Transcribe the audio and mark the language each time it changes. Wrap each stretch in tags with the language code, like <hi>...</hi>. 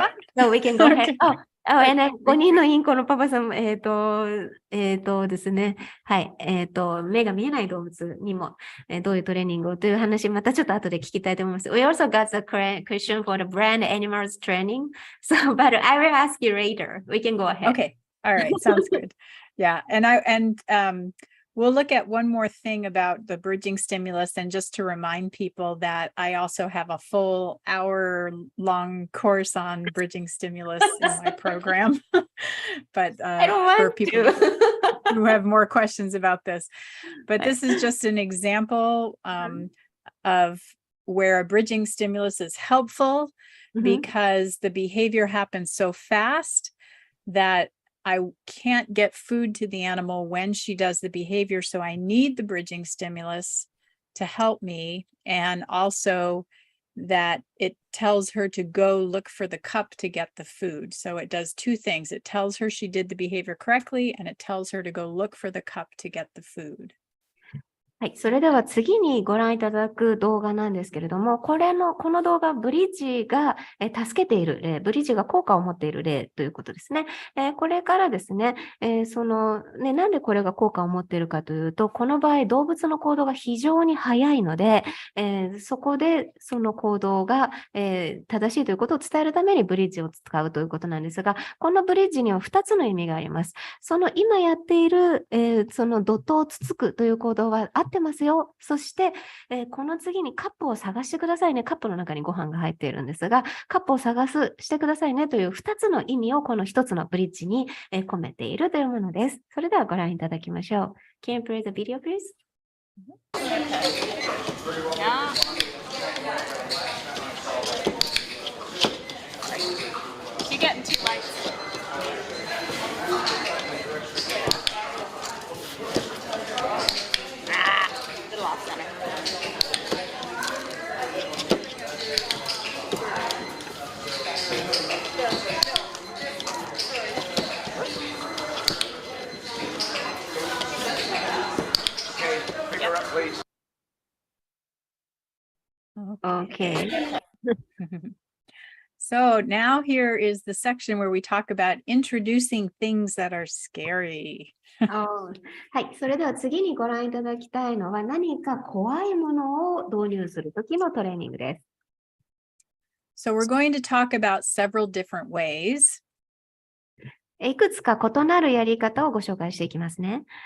<en>on? So we can go ahead. Okay. and then</en> <ja>5人のインコのパパさんも、ですね。はい。目が見えない動物にも、どういうトレーニングをという話、またちょっと後で聞きたいと思います。</ja> <en>We also got the question for the brand animals training. So, but I will ask you later. We can go ahead. Okay. All right. Sounds good. Yeah. And we'll look at one more thing about the bridging stimulus, and just to remind people that I also have a full hour-long course on bridging stimulus in my program. But I don't want for people who have more questions about this, but this is just an example of where a bridging stimulus is helpful because the behavior happens so fast that I can't get food to the animal when she does the behavior. So I need the bridging stimulus to help me. And also that it tells her to go look for the cup to get the food. So it does two things. It tells her she did the behavior correctly, and it tells her to go look for the cup to get the food.</en> <ja>はい。それでは次にご覧いただく動画なんですけれども、この動画、ブリッジが助けている例、ブリッジが効果を持っている例ということですね。これからですね、なんでこれが効果を持っているかというと、この場合、動物の行動が非常に速いので、そこでその行動が、正しいということを伝えるためにブリッジを使うということなんですが、このブリッジには2つの意味があります。その今やっている、そのドットをつつくという行動は合っってますよ。そして、この次にカップを探してくださいね。カップの中にご飯が入っているんですが、カップをしてくださいねという2つの意味をこの1つのブリッジに、込めているというものです。それではご覧いただきましょう。</ja> <en>Can you play the video, please? Yeah. You're getting too light. Little off center. Pick her up, please. Okay. So now here is the section where we talk about introducing things that are scary.</en> <ja>はい。それでは次にご覧いただきたいのは何か怖いものを導入するときのトレーニングです。</ja> <en>So we're going to talk about several different ways.</en> <ja>いくつか異なるやり方をご紹介していきますね。</ja>